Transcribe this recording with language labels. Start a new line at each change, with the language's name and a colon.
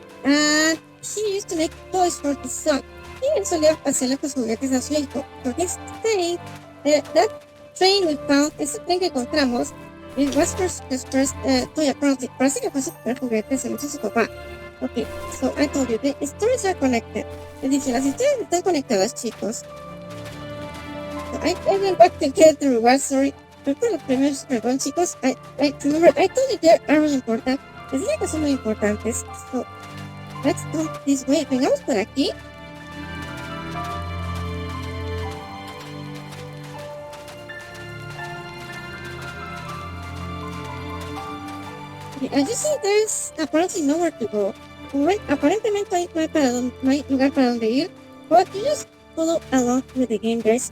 English: And he used to make toys for his son.
Spanish: Y él solía hacerle los juguetes a su hijo.
English: So he's saying that train we found,
Spanish: ese tren que encontramos,
English: it was his first toy apparently.
Spanish: Parece que fue su primer juguete, se lo hizo su papá.
English: Okay, so I told you, the stories are connected.
Spanish: Le dije, las historias están conectadas, chicos.
English: So I went back to get the reward, sorry.
Spanish: Pero los premios, perdón, chicos.
English: I remember, I told you they are really important.
Spanish: Les dije que son muy importantes.
English: So, let's go this way.
Spanish: Vengamos por aquí.
English: As you see, there's apparently nowhere to go.
Spanish: Aparentemente no hay lugar para donde ir.
English: But you just follow along with the game, guys.